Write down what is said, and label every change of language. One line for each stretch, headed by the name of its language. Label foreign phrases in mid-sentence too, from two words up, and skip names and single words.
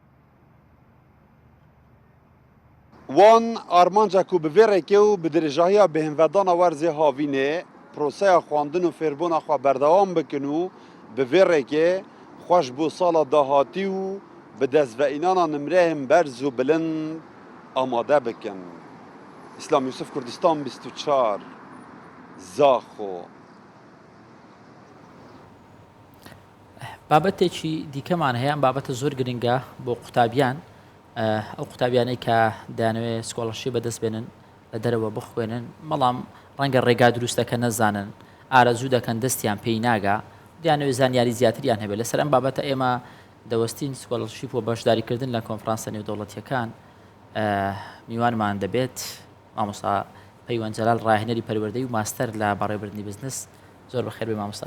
Kurdish: Wan armanca ku bi vê rekê û bi dirêjahiya bêhinvedana werzê havînê proseya xwandin û fêrbûna xwe berdewam bikin û bi vê rekê xweş bû sala dahatî û bi destveînana nimreyên berz û bilind amade bikin. İslam Yusuf Kurdistan 24 Zaxo.
Central Kurdish: بابەتێکی دیکەمان هەیە بابەتە زۆر گرنگە بۆ قوتابیان ئەو قوتابیانەی کە دەیانەوێت سکۆڵەرشی بەدەست بێنن لە دەرەوە بخوێنن بەڵام ڕەنگە ڕێگا دروستەکە نەزانن ئارەزوو دەکەن دەستیان پێی ناگا دیانەوێت زانیاری زیاتریان هەبێت لەسەر ئەم بابەتە ئێمە دەوەستین سکۆڵەرشیپ و بەشداریکردن لە کۆنفرانسە نێودەوڵەتیەکان میوانمان دەبێت مامۆستا پەیوەند جەلال ڕاهێنەری پەروەردەی و ماستەر لە بەڕێوەبردنی بزنس زۆر بەخێر بێ مامۆستا.